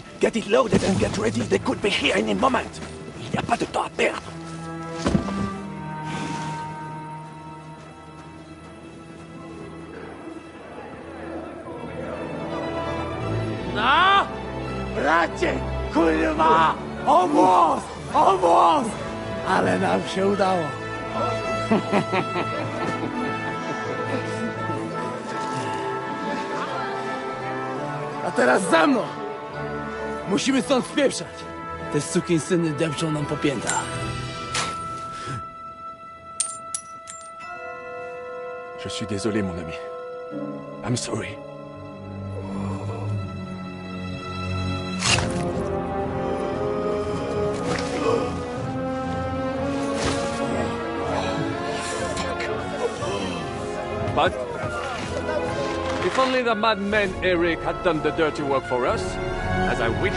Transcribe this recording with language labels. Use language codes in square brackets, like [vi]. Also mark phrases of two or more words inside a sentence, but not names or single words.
[en] Get it loaded and get ready. They could be here any moment. [fr] Il n'y a pas de temps à perdre. Na? [pl] Bracie! Kurwa! Obóz! Obóz! Ale nam się udało. A teraz za mną! Musimy stąd spieprzać. Te sukinsyny depczą nam po piętach. [fr] Je suis désolé, mon ami. [en] I'm sorry. But if only the madman Eric had done the dirty work for us, as I wished.